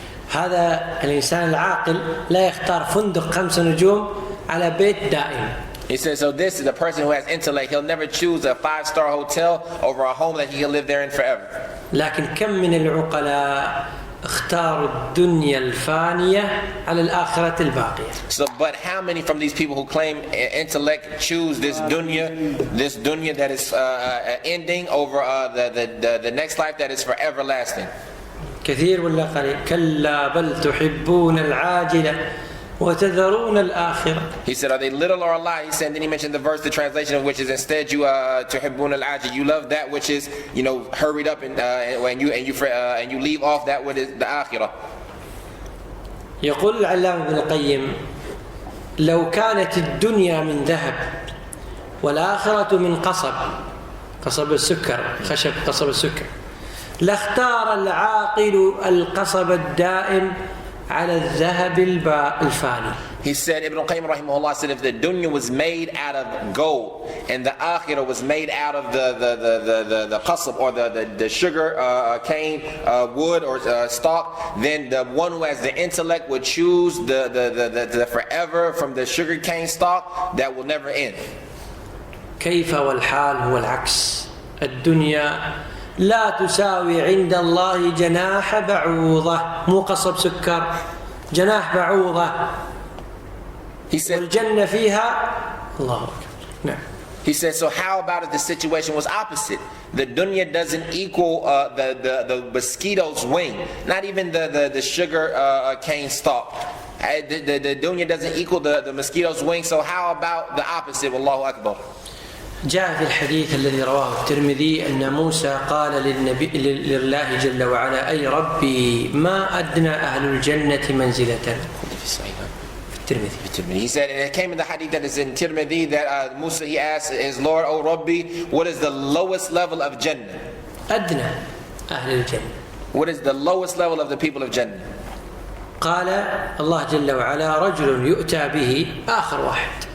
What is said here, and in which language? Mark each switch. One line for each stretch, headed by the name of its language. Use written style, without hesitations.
Arabic: هذا الإنسان العاقل لا يختار فندق 5 نجوم على بيت دائم.
English: He says, so this is the person who has intellect. He'll never choose a 5-star hotel over a home that he can live there in forever.
Arabic: لكن كم من العقلاء اختاروا الدنيا الفانية على الآخرة الباقية.
English: So, but how many from these people who claim intellect choose this dunya that is ending over the next life that is for everlasting?
Arabic: كثير ولا قليل؟ كلا بل تحبون العاجلة وتذرون الآخرة.
English: He said, are they little or a lot? He said, then he mentioned the verse, the translation of which is, instead you
Arabic: تحبون العاجل,
English: you love that which is, hurried up, and you leave off that which is the akhirah.
Arabic: يقول العلامة ابن القيم: لو كانت الدنيا من ذهب والآخرة من قصب السكر، خشب قصب السكر، لاختار العاقل القصب الدائم على الذهب الفاني.
English: He said, Ibn al-Qayyim rahimahullah said, if the dunya was made out of gold and the akhirah was made out of the qasab or the sugar cane wood or stalk, then the one who has the intellect would choose the forever from the sugar cane stalk that will never end.
Arabic: كيف والحال هو العكس. الدنيا لا تساوي عند الله جناح بعوضة، مو قصب سكر، جناح بعوضة. والجنة فيها الله أكبر. نعم.
English: He said, so how about if the situation was opposite? The dunya doesn't equal the mosquito's wing, not even the sugar cane stalk. The dunya doesn't equal the mosquito's wing, so how about the opposite?
Arabic: Wallahu Akbar. جاء في الحديث الذي رواه الترمذي أن موسى قال لله جل وعلا: أي ربي ما أدنى أهل الجنة منزلة. في الترمذي.
English: He said, and it came in the hadith that is in Tirmidhi that Musa, he asked his Lord, O Rabbi, what is the lowest level of Jannah?
Arabic: أدنى أهل الجنة.
English: What is the lowest level of the people of Jannah?
Arabic: قال الله جل وعلا: رجل يؤتى به آخر واحد.